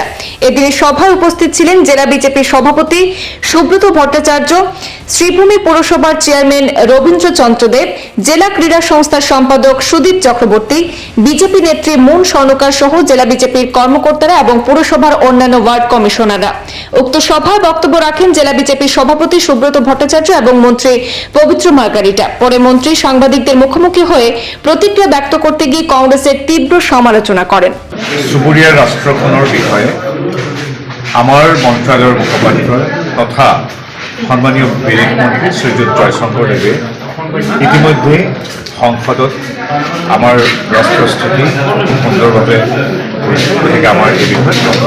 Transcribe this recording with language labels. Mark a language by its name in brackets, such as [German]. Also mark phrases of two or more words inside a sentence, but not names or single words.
[Bangla] এদিনের সভায় উপস্থিত ছিলেন জেলা বিজেপির সভাপতি সুব্রত ভট্টাচার্য, শ্রীভূমি পৌরসভার চেয়ারম্যান রবীন্দ্র চন্দ্রদেব, জেলা ক্রীড়া সংস্থার সম্পাদক সুদীপ চক্রবর্তী, বিজেপি নেত্রী মুন স্বর্ণকার সহ জেলা বিজেপির কর্মকর্তারা এবং পুরসভার অন্যান্য ওয়ার্ড কমিশনাররা। উক্ত সভায় বক্তব্য রাখেন জেলা বিজেপির সভাপতি সুব্রত ভট্টাচার্য এবং মন্ত্রী পবিত্র মার্গারিটা। পরে মন্ত্রী সাংবাদিকদের মুখোমুখি হয়ে প্রতিক্রিয়া ব্যক্ত করতে গিয়ে কংগ্রেসের তীব্র সমালোচনা করেন। [Assamese] চুবুৰীয়া ৰাষ্ট্ৰখনৰ বিষয়ে আমাৰ মন্ত্ৰালয়ৰ মুখপাত্ৰ তথা সন্মানীয় বিদেশ মন্ত্ৰী শ্ৰীযুত জয়শংকৰদেৱে ইতিমধ্যে সংসদত আমাৰ ৰাষ্ট্ৰস্থিতি সুন্দৰভাৱে গতিকে আমাৰ এই বিষয়ে